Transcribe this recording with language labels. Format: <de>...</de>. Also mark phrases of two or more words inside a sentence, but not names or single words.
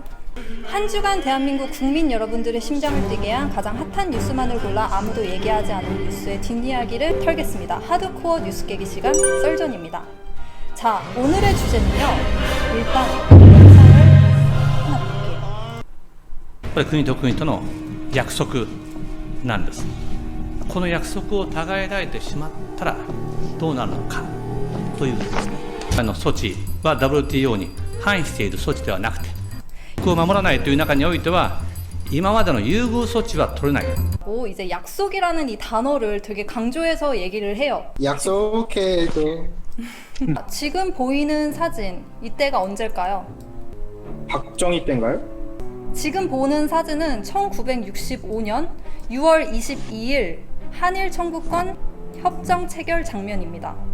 <ko>한 주간 대한민국 국민 여러분들의 심장을 뛰게 한 가장 핫한 뉴스만을 골라 아무도 얘기하지 않은 뉴스의 뒷이야기를 털겠습니다. 하드코어 뉴스 깨기 시간 썰전입니다. 자, 오늘의 주제는요. 일단 영상을 하나 볼게요.</ko> <ja>これ国と国との約束なんです。この約束を互いられてしまったらどうなるのかというですね、措置は WTO に反している措置ではなくて、約束を守らないという中においては今までの優遇措置は取れない。</ja> <ko>이제 약속이라는 이 단어를 되게 강조해서 얘기를 해요. 약속해도 지금 보이는 사진, 이때가 언제일까요? 박정희 때인가요? 지금 보는 사진은 1965년 6월 22일 한일 청구권 협정 체결 장면입니다.</ko>